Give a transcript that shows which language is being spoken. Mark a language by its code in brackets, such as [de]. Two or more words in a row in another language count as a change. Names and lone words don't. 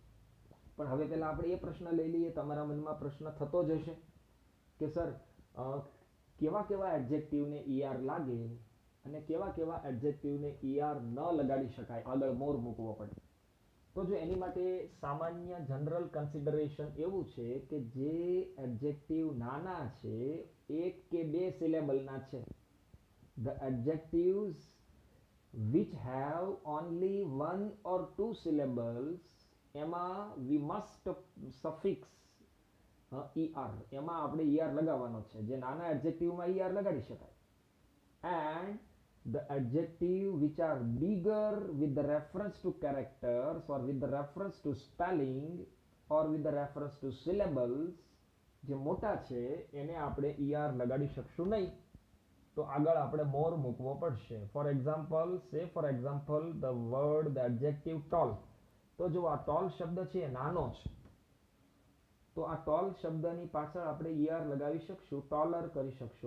[gu] પણ હવે પહેલાં આપણે એ પ્રશ્ન લઈ લઈએ. તમારા મનમાં પ્રશ્ન થતો જ હશે કે સર કેવા કેવા એડજેક્ટિવને ER લાગે અને કેવા કેવા એડજેક્ટિવને ER ન લગાડી શકાય, આગળ મોર મૂકવો પડે. તો જો એની માટે સામાન્ય [en] general consideration [gu] એવું છે કે જે એડજેક્ટિવ નાના છે, એક કે બે સિલેબલના છે, [en] the adjectives which have only one or two syllables, એમાં we must suffix ER, [gu] એમાં આપણે ER લગાવવાનો છે. જે નાના એડજેક્ટિવમાં ER લગાડી શકાય. [en] And the adjective which are bigger with the reference to characters or with the reference to spelling or with the reference to syllables, [gu] જે મોટા છે એને આપણે ER લગાડી શકશું નહીં. તો આગળ આપણે મોર મૂકવો પડશે. [en] for example, for example the word, the adjective tall. [gu] તો જો આ ટોલ શબ્દ છે એ નાનો છે, તો આ ટોલ શબ્દની પાછળ આપણે ER લગાવી શકશું, ટોલર કરી શકશું.